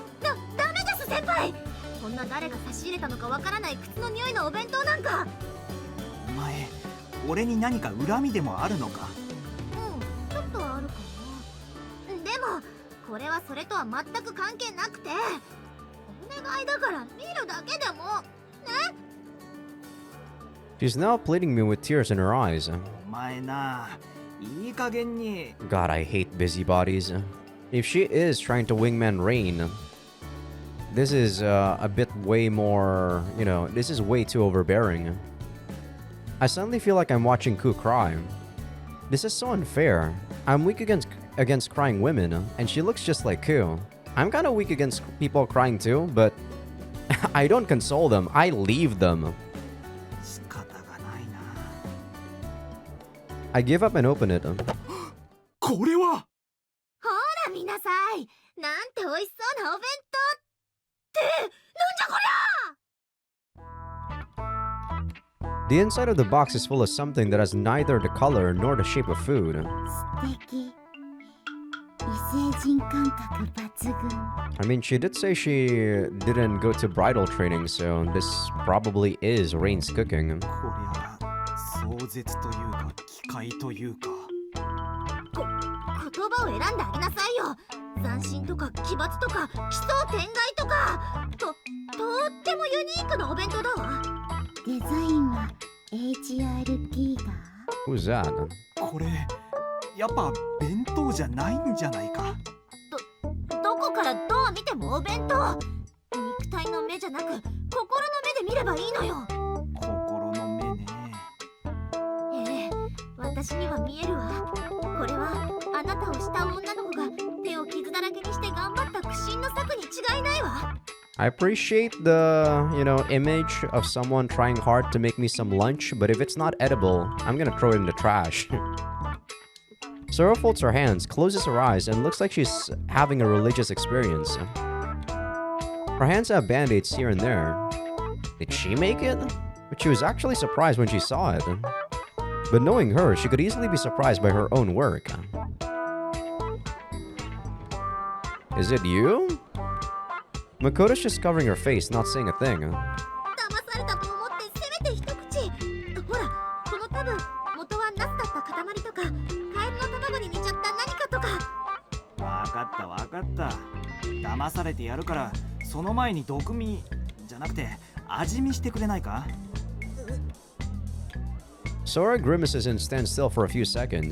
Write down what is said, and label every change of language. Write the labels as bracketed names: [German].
[Japanese] ダメです先輩こんな誰が差し入れたのかわからない靴の匂いのお弁当なんかお前、俺に何か恨みでもあるのか？ちょっとあるかなでもこれはそれとは全く関係なくてお願いだから見るだけでもね [English] She's now pleading me with tears in her eyes. [Japanese] お前な、いい加減に。 [English] God, I hate busybodies. If she is trying to wingman Rain, this is a bit way more, this is way too overbearing. I suddenly feel like I'm watching Ku cry. This is so unfair. I'm weak against crying women, and she looks just like Ku. I'm kind of weak against people crying too, but I don't console them. I leave them. [Japanese] 仕方がないな。 [English] I give up and open it. [Japanese] これはほら見なさいなんて美味しそうなお弁当ってなんじゃこりゃ [English] The inside of the box is full of something that has neither the color nor the shape of food. [Japanese] 素敵異星人感覚抜群 [English] I mean, she did say she didn't go to bridal training, so this probably is Rain's cooking. [Japanese] こりゃ壮絶というか機械というか。言葉を選んであげなさいよ斬新とか奇抜とか奇想天外とかとってもユニークなお弁当だわデザインは HRP だ [English] Who's that? [Japanese] これやっぱ弁当じゃないんじゃないか。どこからどう見てもお弁当肉体の目じゃなく心の目で見ればいいのよ心の目ね。ええ私には見えるわこれはあなたをした女の子が手を傷だらけにして頑張った苦心の策に違いないわ [English] I appreciate the, image of someone trying hard to make me some lunch, but if it's not edible, I'm gonna throw it in the trash. Sora folds her hands, closes her eyes, and looks like she's having a religious experience. Her hands have band-aids here and there. Did she make it? But she was actually surprised when she saw it. But knowing her, she could easily be surprised by her own work. Is it you? Makoto's just covering her face, not saying a thing. [Japanese] 騙されたと思ってせめて一口ほらこの多分元はナスだった塊とかカエルの卵に似ちゃった何かとかわかったわかった。騙されてやるからその前に毒味じゃなくて味見してくれないか？ [English] Sora grimaces and stands still for a few seconds.